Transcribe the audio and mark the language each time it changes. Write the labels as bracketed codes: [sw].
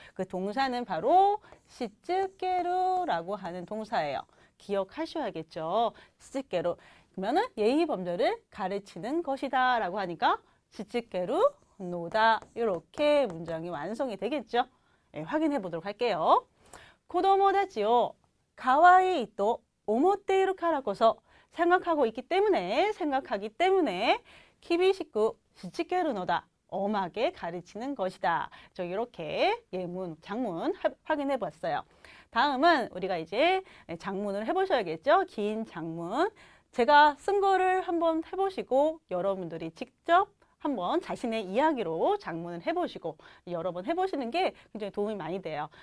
[ko] 그 동사는 바로 시츠케루라고 하는 동사예요. 기억하셔야겠죠. 시츠케루. 그러면은 예의 범절을 가르치는 것이다 라고 하니까 시츠케루 노다 이렇게 문장이 완성이 되겠죠. 네, 확인해 보도록 할게요. [ja] 子供たちを可愛いと思っているからこそ [ko] 생각하기 때문에 [ja] 厳しくしつけるのだ. [ko] 엄하게 가르치는 것이다. 이렇게 예문, 장문 확인해 봤어요. 다음은 우리가 이제 장문을 해보셔야겠죠. 긴 장문. 제가 쓴 거를 한번 해보시고 여러분들이 직접 한번 자신의 이야기로 장문을 해보시고 여러 번 해보시는 게 굉장히 도움이 많이 돼요.